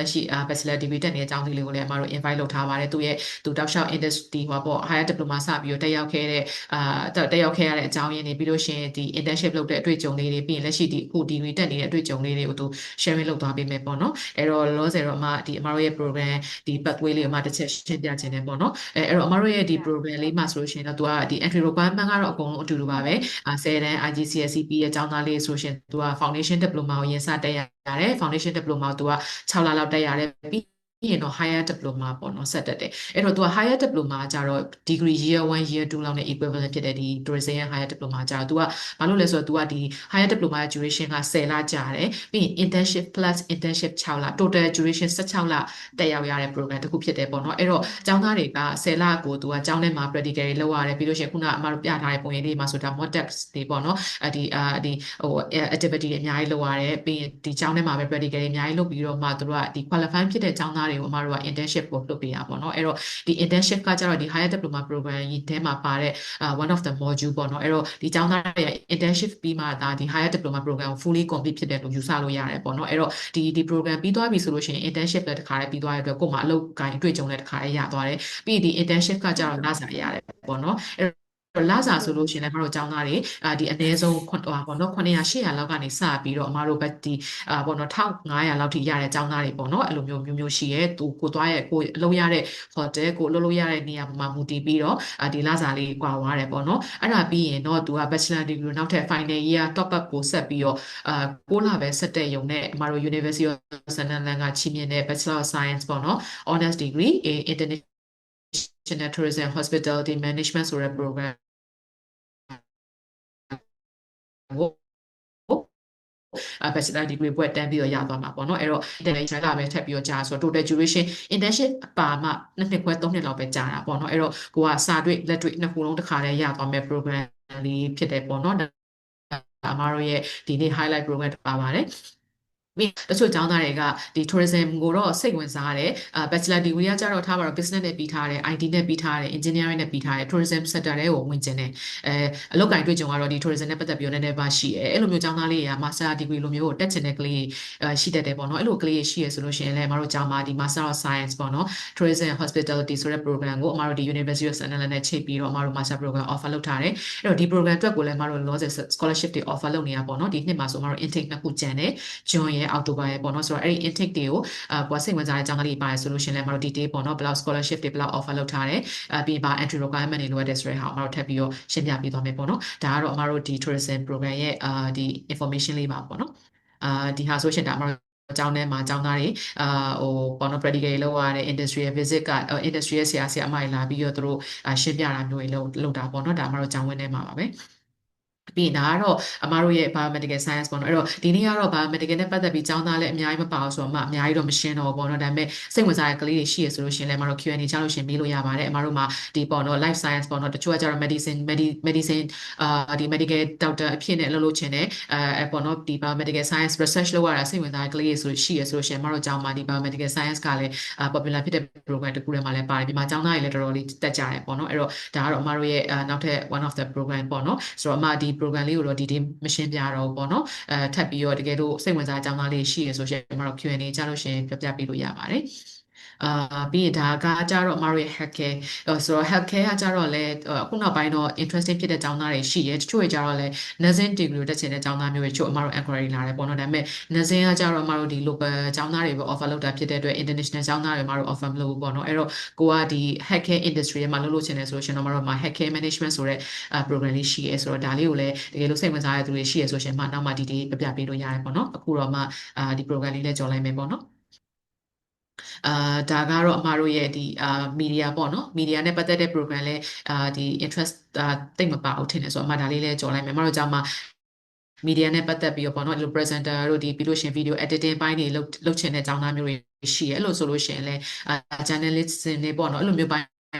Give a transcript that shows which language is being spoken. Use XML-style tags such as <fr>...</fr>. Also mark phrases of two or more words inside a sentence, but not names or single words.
<my>လက်ရှိ</my> <en>bachelor degree</en> <my>တက်နေတဲ့ကျောင်းသူလေးကိုလည်းအမတို့ invite လုပ်ထားပါတယ်သူတောက်လျှောက် industry ဟောပေါ့</my> <en>higher diploma</en> <my>စပြီးတော့တက်ရောက်ခဲ့ရတဲ့အကြောင်းရင်းတွေပြီးလို့ရှိရင်ဒီ internship လုပ်တဲ့အတွေ့အကြုံလေးတွေပြီးရင်လက်ရှိဒီအခု degree တက်နေတဲ့အတွေ့အကြုံလေးတွေကိုသူ sharing လုပ်သွားပေးမယ်ပေါ့နော်အဲ့တော့လောလောဆယ်တော့အမတို့ရဲ့ program ဒီ pathway လေးကိုအမတစ်ချက်ရှင်းပြခြင်းတယ်ပေါ့နော်အဲ့တော့အမတို့ရဲ့ဒီ program လေးမှာဆိုလို့ရှိရင်တော့သူကဒီ</my> <en>entry requirement</en> <my>ကတော့အ ကုန်လုံးအတူတူပါပဲ10တန်း IGCSE ပြီးရဲ့ကျောင်းသားလေးဆိုရှင်သူက</my> <en>foundation diploma</en> <my>ကိုရင်စတက်ရတယ်</my> <en>foundation diploma</en> <my>ကိုသူက6လလောက်တက်ရတယ်ပြီးရင်တော့</my> <en>higher diploma</en> <my>ပေါ့နော်ဆက်တက်တယ်အဲ့တော့သူက</my> <en>higher diploma</en> <my>ကျတော့</my> <en>degree year 1 year 2</en> <my>လောက်နဲ့ equivalent ဖြစ်တဲ့ဒီ tourism ရဲ့</my> <en>higher diploma</en> <my>ကျတော့သူကဘာလို့လဲဆိုတော့သူကဒီ</my> <en>higher diploma duration</en> <my>က10လကြာတယ်ပြီးရင်</my> <en>internship plus internship</en> <my>6 လ</my> <en>total duration</en> <my>16လတက် ရောက်ရတဲ့ program တစ်ခုဖြစ်တယ်ပေါ့နော်အဲ့တော့ကျောင်းသားတွေက10လကိုသူကကျောင်းထဲမှာ practical တွေလုပ်ရတယ်ပြီးလို့ရှိရင်ခုနအမတို့ပြထားတဲ့ပုံရိပ်လေးမှာဆိုဒါ</my> <en>mock test</en> <my>တွေပေါ့နော်activity တွေအများကြီးလုပ်ရတယ်ပြီးရင်ဒီကျောင်းထဲမှာပဲ practical တွေအများကြီးလုပ်ပြီးတော့မှသူတို့ကဒီ qualify ဖြစ်တဲ့ကျောင်းသားတွေကိုအမတို့က internship ကို လုပ်ပေးရပါတော့အဲ့တော့ဒီ internship ကကျတော့ဒီ</my> <en>higher diploma program</en> <my>ကြီးထဲမှာပါတဲ့</my> <en>one of the module</en> <my>ပေါ့နော်အဲ့တော့ဒီကျောင်းသားတွေ internship ပြီးမှဒါဒီ</my> <en>higher diploma program</en> <my>ကို</my> <en>fully complete</en> <my>ဖြစ်တယ်လို့ယူဆလို့ရတယ်ပေါ့နော်အဲ့တော့ ဒီ program ပြီးသွားပြီဆိုလို့ရှိရင် internship လည်းတစ်ခါလေးပြီးသွားရတဲ့အတွက်ကိုယ်မှာအလုပ်ကိုင်အတွေ့အကြုံလည်းတစ်ခါလေးရသွားတယ်ပြီးဒီ internship ကကျတော့လစာရတယ်ပေါ့နော်အဲ့လစာ ဆိုလို့ရှိရင်လည်းမတို့ကျောင်းသားတွေဒီအနည်းဆုံးပေါ့နော်900 800လောက်ကနေစပြီးတော့အမတို့ဘက်ဒီပေါ့နော်1500လောက် ထိရတဲ့ကျောင်းသားတွေပေါ့နော်အဲ့လိုမျိုးရှိရဲသူကိုသွားရဲ့ကိုအလုပ်ရတဲ့ hotel ကိုလုပ်ရတဲ့နေရာမှာမူတည်ပြီးတော့ဒီလစာလေးကွာသွားတယ်ပေါ့နော်အဲ့ဒါပြီးရင်တော့သူက</my> <en>bachelor degree</en> <my>နောက်ထပ်</my> <en>final year top up</en> <my>ကိုဆက်ပြီးတော့6လပဲဆက်တဲ့ယုံနဲ့အမတို့ University of Sunderland ကချီးမြှင့်တဲ့</my> <en>Bachelor of Science</en> <my>ပေါ့နော်</my> <en>honors degree in international tourism hospitality management</en> <my>ဆိုတဲ့ program ကို</my> <en>bachelor degree</en> <my>ဘွဲ့တန်းပြီးတော့ရသွားမှာပေါ့နော်အဲ့တော့ international ကပဲထပ်ပြီးတော့ကြာဆိုတော့</my> <en>total duration internship</en> <my>ပါမှ2နှစ်ခွဲ3နှစ်လောက်ပဲကြာတာပေါ့နော်အဲ့တော့ကိုကစာ တွေ့လက်တွေ့နှစ်ခုလုံးတစ်ခါတည်းရသွားမယ် program လေးဖြစ်တယ်ပေါ့နော်အမတို့ရဲ့ဒီနေ့</my> <en>highlight program</en> <my>ပါပါတယ်ပြီးတချို့ကျောင်းသားတွေကဒီ tourism ကိုတော့စိတ်ဝင်စားတယ်</my> <en>bachelor degree</en> <my>ကကြတော့ထားပါတော့ business နဲ့ပြီးထားတယ် IT နဲ့ပြီးထားတယ် engineering နဲ့ပြီးထားတယ်</my> <en>tourism sector</en> <my>တွေကိုဝင်ကျင်တယ်အလုပ်ကိုင်တွေ့ကြုံကတော့ဒီ tourism နဲ့ပတ်သက်ပြီးတော့နည်းနည်းပါရှိတယ်အဲ့လိုမျိုးကျောင်းသားလေးတွေက</my> <en>master degree</en> <my>လိုမျိုးကိုတက်ချင်တဲ့ကလေးရှိတတ်တယ်ပေါ့နော်အဲ့လိုကလေးရှိရဆိုလို့ရှိရင်လည်းအမတို့ကျောင်းမှာဒီ</my> <en>master of science</en> <my>ပေါ့နော်</my> <en>tourism hospitality</en> <my>ဆိုတဲ့ program ကိုအမတို့ဒီ University of Sunderland နဲ့ချိန်ပြီးတော့အမတို့</my> <en>master program offer</en> <my>လုပ်ထားတယ်အဲ့တော့ဒီ program အတွက်ကိုလည်းအမတို့</my> <en>loss scholarship</en> <my>တွေ offer လုပ်နေတာပေါ့နော်ဒီနှစ်မှာဆိုအမတို့ intake နှစ်ခုကျန်တယ် June ရဲ့ October ရဲ့ပေါ့နော်ဆိုတော့အဲ့ဒီ intake တွေကိုကိုယ်စိတ်ဝင်စားတဲ့ကျောင်းသားတွေပါတယ်ဆိုလို့ရှိရင်လည်းမတို့ detail ပေါ့နော်ဘယ်လောက် scholarship တွေဘယ်လောက် offer လုပ်ထားတယ်ပြီးပါ</my> <en>entry requirement</en> <my>တွေလိုအပ်တယ်ဆိုတဲ့ဟာအမတို့ထပ်ပြီးတော့ရှင်းပြပေးသွားမယ်ပေါ့နော်ဒါကတော့အမတို့ဒီ</my> <en>tourism program</en> <my>ရဲ့ဒီ information လေးပါပေါ့နော်ဒီဟာဆိုရှင် ဒါအမတို့ကျောင်းထဲမှာကျောင်းသားတွေပေါ့နော် practical လုပ်ရတဲ့</my> <en>industrial visit</en> <my>က industrial ဆရာအမတွေလာပြီးတော့သူတို့ရှင်းပြတာမျိုးတွေလုပ်တာပေါ့နော်ဒါအမတို့ကျောင်းဝင်းထဲမှာပါပဲပြီးဒါကတော့အမတို့ရဲ့</my> <en>biomedical science</en> <my>ပေါ့နော်အဲ့တော့ဒီနေ့ကတော့ biomedical နဲ့ပတ်သက်ပြီးကျောင်းသားလည်းအများကြီးမပါဘူးဆိုတော့အများကြီးတော့မရှင်းတော့ဘူးပေါ့နော်ဒါပေမဲ့စိတ်ဝင်စားတဲ့ကလေးတွေရှိ ရဆိုလို့ရှိရင်လည်းအမတို့ Q&A ချလို့ရှိရင်မေးလို့ရပါတယ်အမတို့မှာဒီပေါ့နော်</my> <en>life science</en> <my>ပေါ့နော်တချို့ကကျတော့ medicine ဒီ</my> <en>medical doctor</en> <my>အဖြစ်နဲ့လုပ်ချင်တယ်ပေါ့နော်ဒီ</my> <en>biomedical science research</en> <my>လုပ်ရတာစိတ်ဝင်စားတဲ့ကလေးတွေဆိုရှိရဆိုလို့ရှိရင်အမတို့ကျောင်းမှာဒီ</my> <en>biomedical science</en> <my>ကလည်း popular ဖြစ်တဲ့ program တစ်ခုထဲမှာလည်းပါတယ်ဒီမှာကျောင်းသားတွေလည်းတော်တော်လေးတက်ကြတယ်ပေါ့နော်အဲ့တော့ဒါကတော့အမတို့ရဲ့နောက်ထပ်</my> <en>one of the program</en> <my>ပေါ့နော်ဆိုတော့အမဒီ program လေးကိုတော့ဒီမရှင်းပြတော့ဘူးပေါ့နော်ထပ်ပြီးတော့တကယ် လို့စိတ်ဝင်စားတဲ့အကြောင်းသားလေးရှိရဆိုရှင်အမတို့ Q&A ကြလို့ရှင်ပြပြပေးလို့ရပါတယ်ပြီးရင်ဒါကကြတော့အမတို့ရဲ့ healthcare ဆိုတော့ healthcare ကကြတော့လဲ အခုနောက်ပိုင်းတော့ interesting ဖြစ်တဲ့ကျောင်းသားတွေရှိရဲတချို့တွေကြတော့လဲ</my> <en>nursing degree</en> <my>တက်ချင်တဲ့ကျောင်းသားမျိုးတွေတချို့အမတို့ enquiry လာတယ်ပေါ့နော်ဒါပေမဲ့ nursing ကကြတော့အမတို့ဒီ local ကျောင်းသားတွေပဲ offer လုပ်တာဖြစ်တဲ့အတွက် international ကျောင်းသားတွေအမတို့ offer မလုပ်ဘူးပေါ့နော်အဲ့တော့ကိုကဒီ</my> <en>healthcare industry</en> <my>မှာလုပ်ချင်တယ်ဆိုရှင်တော့အမတို့မှာ</my> <en>healthcare management</en> <my>ဆိုတဲ့ program လေးရှိရဲဆိုတော့ဒါလေးကိုလည်းတကယ်လို့စိတ်ဝင်စားတဲ့သူတွေရှိရဲဆိုရှင်မှနောက်မှဒီပြပေးလို့ရတယ်ပေါ့နော်အခုတော့မှဒီ program လေးလည်းကြော်လိုက်မယ်ပေါ့နော် ဒါကတော့အမတို့ရဲ့ဒီmedia ပေါ့နော် media နဲ့ပတ်သက်တဲ့ program လဲဒီ interest တိတ်မပါဘူးထင်တယ်ဆိုတော့အမဒါလေးလဲကြော်လိုက်မယ်အမတို့ကြောင့်မှ media နဲ့ပတ်သက်ပြီးတော့ပေါ့နော်ဒီလို presenter တို့ဒီပြီးလို့ရှင်</my> <en>video editing</en> <my>ပိုင်းတွေလုပ်ချင်တဲ့ကျောင်းသားမျိုးတွေရှိရဲအဲ့လိုဆိုလို့ရှင်လဲjournalist တွေပေါ့နော်အဲ့လိုမျိုးပိုင်း</my>